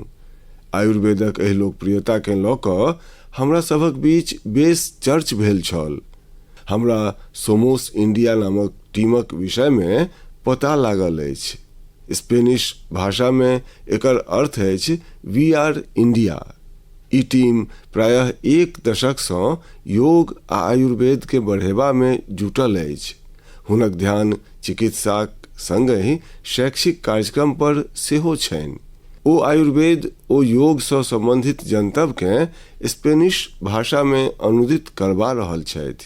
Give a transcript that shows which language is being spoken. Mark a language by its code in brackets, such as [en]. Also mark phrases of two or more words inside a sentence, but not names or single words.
[mai] आयुर्वेदक एहि लोकप्रियता के लऽ कऽ हमरा सभक बीच बेस चर्च भेल छल। हमरा सोमोस इंडिया नामक टीमक विषय में पता लागल अछि। स्पेनिश भाषा में एकर अर्थ अछि [en] we are India. [mai] ई टीम प्रायः 1 दशक सँ योग आ आयुर्वेद के बढ़ेबा में जुटल अछि। हुनक ध्यान चिकित्साक संगहि शैक्षिक कार्यक्रम पर सेहो छनि। ओ आयुर्वेद ओ योग सँ संबंधित जनतब के स्पेनिश भाषा में अनुदित करबा रहल छथि।